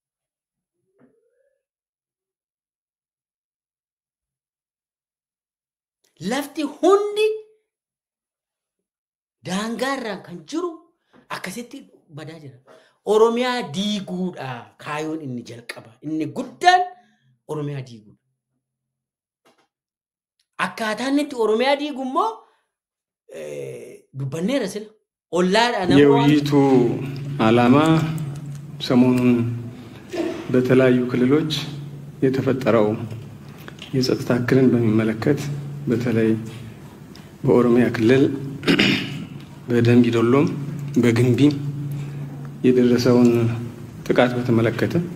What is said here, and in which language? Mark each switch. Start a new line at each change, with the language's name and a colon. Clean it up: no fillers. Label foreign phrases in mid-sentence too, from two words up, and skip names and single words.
Oromo: Lafti hundi daangaarraan kan jiru akkasitti badaa jira. Oromiyaa diiguudha kaayoon inni jalqaba. Inni guddaan Oromiyaa diiguudha. Akkaataan itti Oromiyaa diigu immoo dubbanneera sila.
Amharic: የውይይቱ ዓላማ ሰሞኑን በተለያዩ ክልሎች የተፈጠረው የጸጥታ እክልን በሚመለከት በተለይ በኦሮሚያ ክልል በደንቢ ዶሎም በግንቢም የደረሰውን ጥቃት በተመለከተ